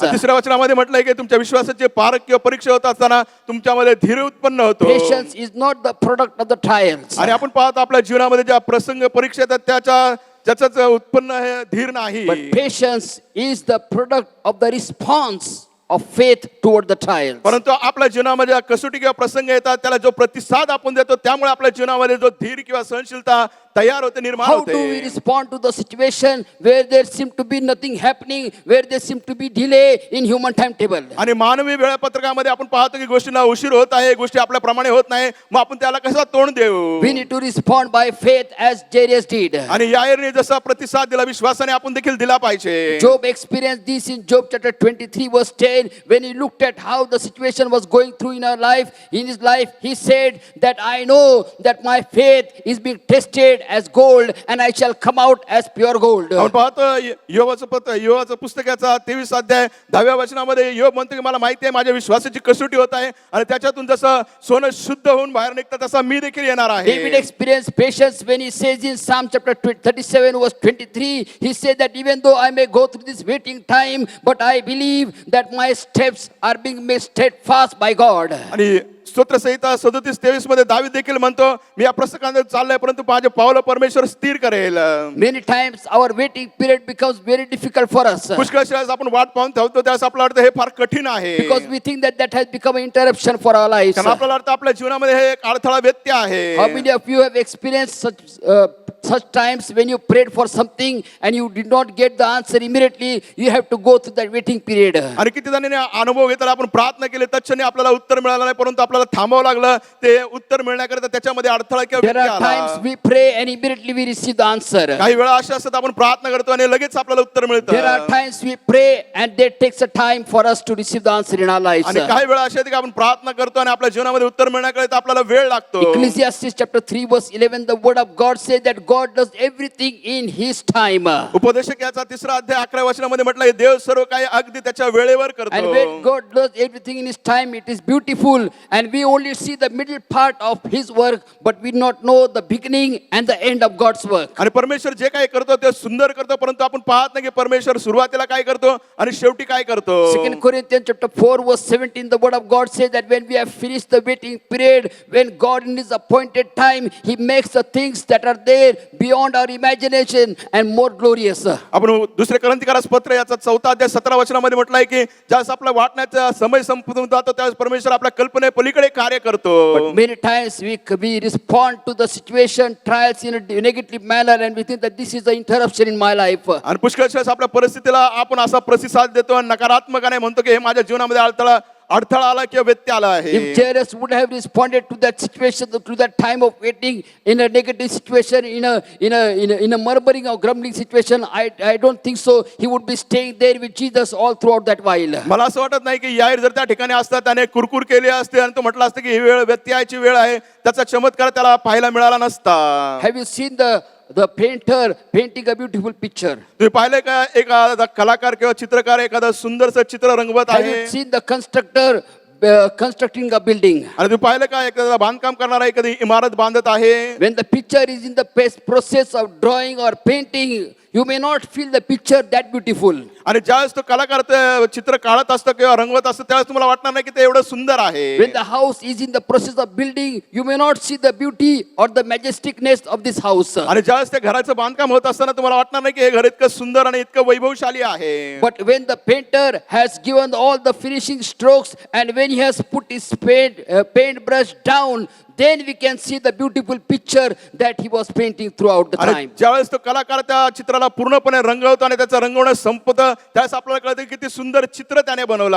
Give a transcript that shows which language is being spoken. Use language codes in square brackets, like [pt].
[mr] तिसऱ्या वचनामध्ये म्हटलंय की तुमच्या विश्वासाचे पारख किंवा परीक्षा होत असताना तुमच्यामध्ये धीर उत्पन्न होतो. [en] Patience is not the product of the trials. [mr] आणि आपण पाहतो आपल्या जीवनामध्ये ज्या प्रसंग परीक्षा येतात त्याच उत्पन्न हे धीर नाही. [en] But patience is the product of the response of faith toward the trials. [mr] परंतु आपल्या जीवनामध्ये कसोटी किंवा प्रसंग येतात त्याला जो प्रतिसाद आपण देतो त्यामुळे आपल्या जीवनामध्ये जो धीर किंवा सहनशीलता तयार होते, निर्माण [en] How do we [mr] होते. [en] respond to the situation where there seem to be nothing happening, where there seem to be delay in human timetable? [mr] आणि मानवी वेळापत्रकामध्ये आपण पाहतो की गोष्टींना उशीर होत आहे, गोष्टी आपल्याप्रमाणे होत नाही, मग आपण त्याला कसा तोंड देऊ. [en] We need to respond by faith as Jairus did. [mr] आणि याईरने जसा प्रतिसाद दिला विश्वासाने आपण देखील दिला पाहिजे. [en] Job experienced this in Job chapter 23 verse 10 when he looked at how the situation was going through in his life. He said that I know that my faith is being tested as gold and I shall come out as pure gold. [mr] आपण पाहतो योवाचं पुस्तकाचा 23 अध्याय 10व्या वचनामध्ये योब म्हणतो की मला माहिती आहे माझ्या विश्वासाची कसोटी होत आहे आणि त्याच्यातून जसं सोनं शुद्ध होऊन बाहेर निघतं तसा मी देखील येणार [en] David [mr] आहे. [en] experienced patience when he says in Psalm chapter 37 verse 23, he said that even though I may go through this waiting time, but I believe that my steps are being made steadfast by God. [mr] आणि स्तोत्रसंहिता 37:23 मध्ये दावीद देखील म्हणतो मी या पुस्तकामध्ये चाललोय परंतु माझे पावलं परमेश्वर स्थिर करेल. [en] Many times our waiting period becomes very difficult for us [mr] पुष्कळ वेळेस आपण वाट पाहून ठेवतो त्यावेळेस आपल्याला वाटतं हे फार कठीण आहे. [en] because we think that has become an interruption for our lives. [mr] कारण आपल्याला वाटतं आपल्या जीवनामध्ये हे एक अडथळा व्यत्यय आहे. [en] How many of you have experienced such times when you prayed for something and you did not get the answer immediately, you have to go through that waiting period. [mr] आणि किती जणांनी अनुभव घेतला आपण प्रार्थना केली तत्क्षणी आपल्याला उत्तर मिळालं नाही परंतु आपल्याला थांबावं लागलं ते उत्तर मिळण्याकरता त्याच्यामध्ये अडथळा किंवा [en] There [mr] व्यत्यय [en] are [mr] आला. [en] times we pray and immediately we receive the answer. [mr] काही वेळा अशा असतात आपण प्रार्थना करतो आणि लगेच आपल्याला उत्तर [en] There are [mr] मिळतं. [en] times we pray and that takes a time for us to receive the answer in our lives. [mr] आणि काही वेळा अशा आहेत की आपण प्रार्थना करतो आणि आपल्या जीवनामध्ये उत्तर मिळण्याकडे आपल्याला वेळ लागतो. [en] Ecclesiastes chapter 3 verse 11, the word of God says that God does everything in his time. [mr] उपदेशक याचा 3रा अध्याय 11व्या वचनामध्ये म्हटलंय देव सर्व काही अगदी त्याच्या वेळेवर [en] And when [mr] करतो. [en] God does everything in his time, it is beautiful. And we only see the middle part of his work, but we not know the beginning and the end of God's work. [mr] आणि परमेश्वर जे काही करतो ते सुंदर करतो परंतु आपण पाहत नाही की परमेश्वर सुरुवातीला काय करतो आणि शेवटी काय करतो. [en] 2 Corinthians chapter 4 verse 17, the word of God says that when we have finished the waiting period, when God in his appointed time, he makes the things that are there beyond our imagination and more glorious. [mr] आपण दुसरे करंथीकारास पत्र याचा 4था अध्याय 17 वचनामध्ये म्हटलंय की ज्यावेळेस आपला वाटण्याचा समय संपून जातो त्यावेळेस परमेश्वर आपल्या कल्पने पलीकडे कार्य करतो. [en] But many times we respond to the situation, trials in a negative manner, and we think that this is the interruption in my life. [mr] आणि पुष्कळ वेळेस आपल्या परिस्थितीला आपण असा प्रतिसाद देतो आणि नकारात्मकपणे म्हणतो की हे माझ्या जीवनामध्ये अडथळा आला किंवा व्यत्यय आला आहे. [en] If Jairus would have responded to that situation, to that time of waiting in a negative situation, in a murmuring or grumbling situation, I don't think so. He would be staying there with Jesus all throughout that while. [mr] मला असं वाटत नाही की याईर जर त्या ठिकाणी असता त्याने कुरकुर केली असते आणि तो म्हटलं असतं की ही वेळ व्यत्ययाची वेळ आहे त्याचा चमत्कार त्याला पाहायला मिळाला नसता. [en] Have you seen the painter painting a beautiful picture? [mr] तुम्ही पाहिले का एखादा कलाकार किंवा चित्रकार एखादं सुंदरसं चित्र रंगवत [en] Have [mr] आहे. [en] you seen the constructor constructing a building? [mr] आणि तुम्ही पाहिलं का एखादा बांधकाम करणारा एखादी इमारत बांधत आहे. [en] When the picture is in the process of drawing or painting, you may not feel the picture that beautiful. [mr] आणि ज्यावेळेस तो कलाकार ते चित्र काढत असतो किंवा रंगवत असतो त्यावेळेस तुम्हाला वाटणार नाही की ते एवढं सुंदर आहे. [en] When the house is in the process of building, you may not see the beauty or the majesticness of this house. [mr] आणि ज्यावेळेस त्या घराचं बांधकाम होत असताना तुम्हाला वाटणार नाही की हे घर इतकं सुंदर आणि इतकं वैभवशाली आहे. [en] But when the painter has given all the finishing strokes and when he has put his paintbrush down, then we can see the beautiful picture that he was painting throughout the [mr] आणि [en] time. [mr] ज्यावेळेस तो कलाकार त्या चित्राला पूर्णपणे रंगवतो आणि त्याचं रंगवणं संपतं त्यावेळेस आपल्याला कळतं किती सुंदर चित्र त्याने बनवलं